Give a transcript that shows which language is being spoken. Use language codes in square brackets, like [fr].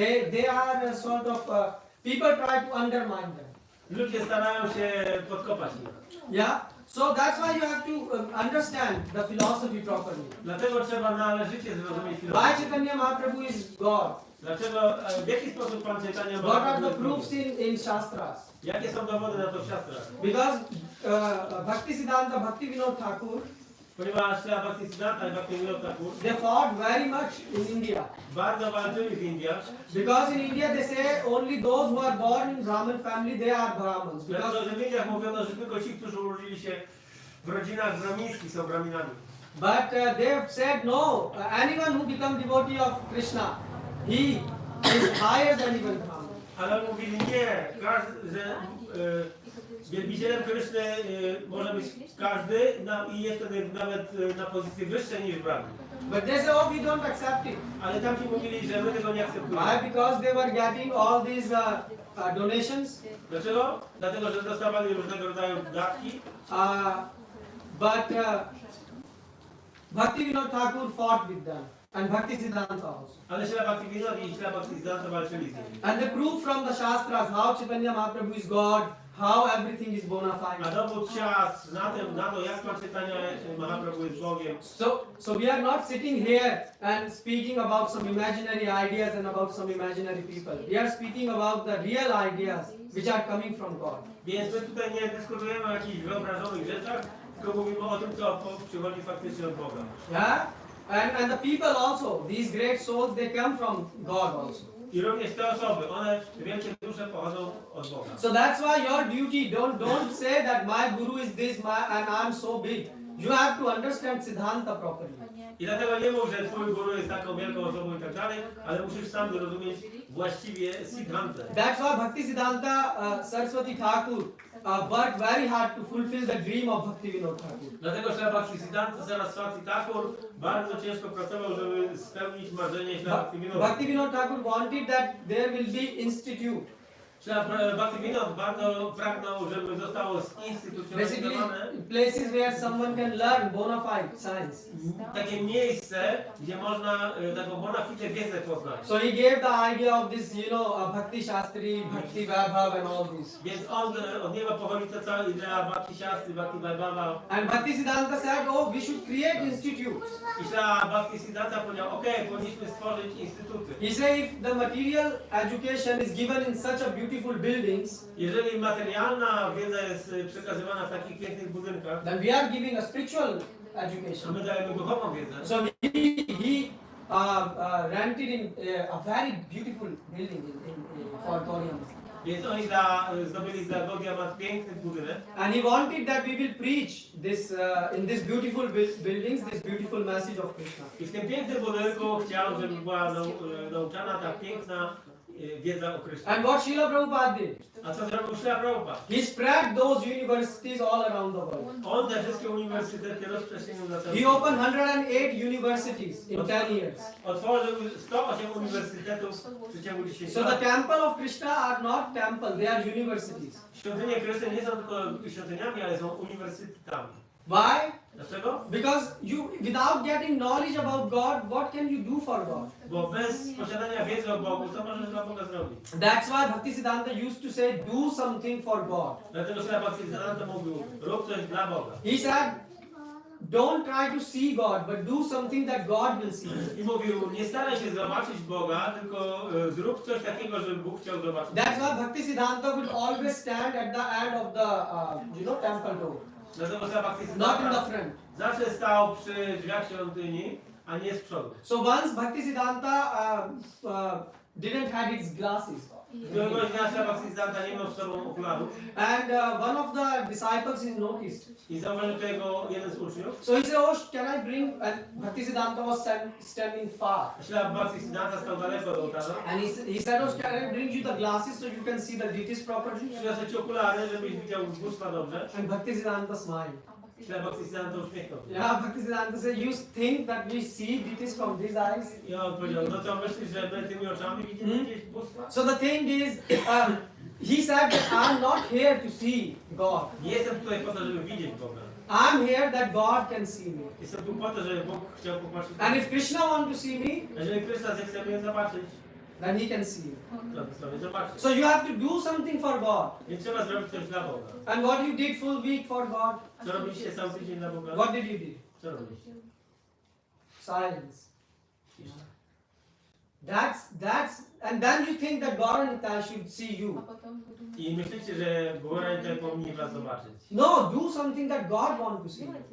[en] they are sort of people try to undermine them. [pl] ludzie starają się podkopać ich. [en] Yeah, so that's why you have to understand the philosophy properly. [pl] Dlatego trzeba należycie zrozumieć filozofię. [en] Chaitanya Mahaprabhu is God? [pl] Dlaczego, w jaki sposób Pan Chaitanya [en] What are the Mahaprabhu proofs in Shastras? [pl] Jakie są dowody na to w siastrach? [en] Because Bhaktisiddhanta Bhaktivinoda Thakur, [pl] Ponieważ Śla Bhaktisiddhanta i Bhaktivinoda Thakur [en] they fought very much in India. [pl] bardzo walczyli w Indiach, [en] Because in India they say only those who are born in Brahmin family, they are Brahmins. [pl] dlatego [en] Because, [pl] że w Indiach mówiono, że tylko ci, którzy urodzili się w rodzinach brahmińskich są brahminami. [en] but they have said no, anyone who becomes devotee of Krishna, he is higher than even Brahmin. [pl] Ale mówili nie, że wielbicielem Kryszny może być każdy i jest wtedy nawet na pozycji wyższej niż brahmin. [en] But they say, oh, we don't accept it. [pl] Ale tamci mówili, że my tego nie akceptujemy. [en] Why? Because they were getting all these donations. [pl] Dlaczego? Dlatego, że dostawali różnego rodzaju datki, [en] But Bhaktivinoda Thakur fought with them, and Bhaktisiddhanta also. [pl] ale Śla Bhaktivinoda i Śla Bhaktisiddhanta walczyli z nimi. [en] And the proof from the Shastras, how Chaitanya Mahaprabhu is God, how everything is bona [pl] A [en] fide. [pl] dowód siastr na to, jak Pan Chaitanya Mahaprabhu jest Bogiem. [en] So we are not sitting here and speaking about some imaginary ideas and about some imaginary people. We are speaking about the real ideas which are coming from God. [pl] Więc my tutaj nie dyskutujemy o jakichś wyobrażonych rzeczach, tylko mówimy o tym, co przychodzi faktycznie od Boga. [en] Yeah? And the people also, these great souls, they come from God also. [pl] I również te osoby, one, wielkie dusze pochodzą od Boga. [en] So that's why your duty, don't say that my guru is this and I'm so big. You have to understand Siddhanta properly. [pl] I dlatego nie mów, że twój guru jest taką wielką osobą i tak dalej, ale musisz sam zrozumieć właściwie Siddhantę. [en] That's why Bhaktisiddhanta Saraswati Thakur worked very hard to fulfill the dream of Bhaktivinoda Thakur. [pl] Dlatego Śrila Bhaktisiddhanta Saraswati Thakur bardzo ciężko pracował, żeby spełnić marzenie Śrila Bhaktivinoda. [en] Bhaktivinoda Thakur wanted that there will be institute. [pl] Śrila Bhaktivinoda bardzo pragnął, żeby zostało [en] Basically, [pl] zinstytucjonalizowane [en] places where someone can learn bona fide science. [pl] takie miejsce, gdzie można taką bona fide wiedzę poznać. [en] So he gave the idea of this, Bhakti Shastri, Bhakti Vaibhav and all this. [pl] Więc od niego pochodzi ta cała idea Bhakti Shastri, Bhakti Vaibhava. [en] And Bhaktisiddhanta said, oh, we should create institutes. [pl] I Śrila Bhaktisiddhanta powiedział, okej, powinniśmy stworzyć instytuty. [en] He said if the material education is given in such a beautiful buildings, [pl] Jeżeli materialna wiedza jest przekazywana w takich pięknych budynkach, [en] then we are giving a spiritual [pl] a [en] education. [pl] my dajemy duchową wiedzę. [en] So he rented in a very beautiful building for Koreans. [pl] Więc oni zdobyli dla Gaudiya piękny budynek. [en] And he wanted that we will preach this in this beautiful buildings, this beautiful message of Krishna. [pl] I w tym pięknym budynku chciał, żeby była nauczana ta piękna wiedza o Krysznie. [en] And what Srila Prabhupada did, [pl] A co zrobił Śrila Prabhupada? [en] he spread those universities all around the world. [pl] On te wszystkie uniwersytety rozprzestrzenił na całym [en] He [pl] świecie. [en] opened 108 universities in 10 years. [pl] Otworzył 108 uniwersytetów w przeciągu 10 [en] So the [pl] lat. [en] temple of Krishna are not temple, they are universities. [pl] Świątynie Kryszny nie są tylko świątyniami, ale są uniwersytetami. [en] Why? [pl] Dlaczego? [en] Because without getting knowledge about God, what can you do for God? [pl] Bo bez posiadania wiedzy o Bogu, co możesz dla Boga zrobić? [en] That's why Bhaktisiddhanta used to say, do something for God. [pl] Dlatego Śrila Bhaktisiddhanta mówił, rób coś dla Boga. [en] He said, don't try to see God, but do something that God will see. [pl] I mówił, nie staraj się zobaczyć Boga, tylko zrób coś takiego, żeby Bóg chciał zobaczyć. [en] That's why Bhaktisiddhanta would always stand at the end of the temple door, [pl] Dlatego Śrila [en] not in the [pl] Bhaktisiddhanta [en] front. [pl] zawsze stał przy drzwiach świątyni, a nie z przodu. [en] So once Bhaktisiddhanta didn't have his glasses. [pl] Któregoś dnia Śrila Bhaktisiddhanta nie miał z sobą okularów [en] And one of the disciples is noticed. [pl] i zauważył tego jeden z uczniów. [en] So he said, oh, can I bring, and Bhaktisiddhanta was standing far. [pl] Śrila Bhaktisiddhanta stał daleko od ołtarza. [en] And he said, oh, can I bring you the glasses so you can see the deities properly? [pl] Przyniosę ci okulary, żebyś widział bóstwa dobrze. [en] And Bhaktisiddhanta smiled. [pl] Śrila Bhaktisiddhanta uśmiechnął się. [en] Yeah, Bhaktisiddhanta said, you think that we see deities from these eyes? [pl] I on powiedział, no co myślisz, że my tymi oczami widzimy jakieś bóstwa? [en] So the thing is, he said that I'm not here to see God. [pl] Nie jestem tutaj po to, żeby widzieć Boga. [en] I'm here that God can see me. [pl] Jestem tu po to, żeby Bóg chciał popatrzeć. [en] And if Krishna wants to see me, [pl] Jeżeli Krysta zechce mnie zobaczyć, [en] then he can see me. [pl] to sobie zobaczy. [en] So you have to do something for God. [pl] Więc trzeba zrobić coś dla Boga. [en] And what you did full week for God? [pl] Co robiliście cały tydzień dla Boga? [en] What did you do? [pl] Co robiliście? [en] Silence. [pl] Cisza. [en] And then you think that Gauranga should see you. [pl] I myślicie, że Góra tutaj powinni was zobaczyć. [en] No, do something that God wants to see.